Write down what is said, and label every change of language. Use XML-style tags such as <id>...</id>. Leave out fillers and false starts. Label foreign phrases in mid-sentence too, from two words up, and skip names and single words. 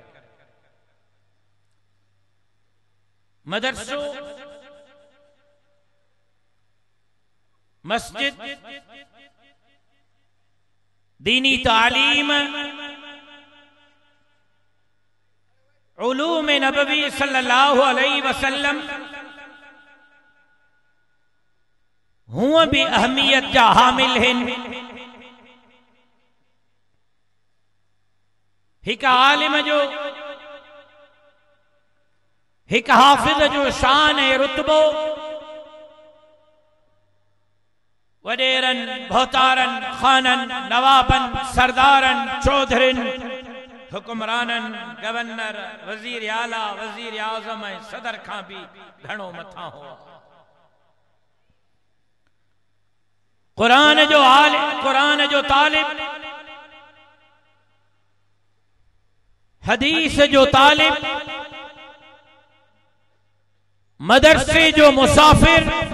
<sd>मदरसो, मस्जिद, दीनी तालीम, उलूम नबवी</sd> <ar>صلى الله عليه وسلم</ar> <sd>हुआ भी अहमियत जा हामिल हैं। हिक आलिम जो, हिक हाफिज जो शान ऐं रुतबो वडेरन, भौतारन, खानन, नवाबन, सरदारन, चौधरिन, हुक्मरानन, गवर्नर, वजीर आला, वजीर आजम ऐं सदर खां भी घणो मथा हुआ। कुरान जो आलिम, कुरान जो तालिब, हदीस जो तालिब, मदरसे जो मुसाफिर,</sd>